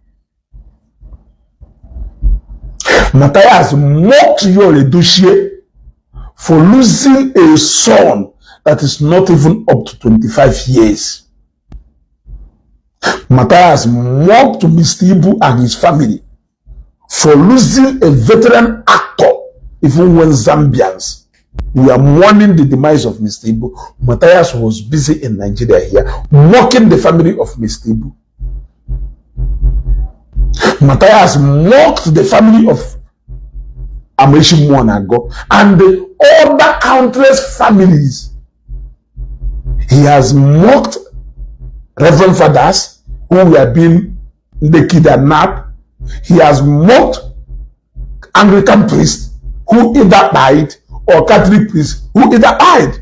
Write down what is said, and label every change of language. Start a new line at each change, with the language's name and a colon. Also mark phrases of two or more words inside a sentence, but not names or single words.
English: Mathias mocked your Edushie for losing a son that is not even up to 25 years. Mathias mocked Mr. Igbo and his family for losing a veteran actor, even when Zambians We are mourning the demise of Mr. Igbo. Mathias was busy in Nigeria here, mocking the family of Mr. Igbo. Mathias mocked the family of Amechi Muonago and the other countless families. He has mocked Reverend Fathers who were being kidnapped. He has mocked Anglican priests who either died or Catholic priests who either died.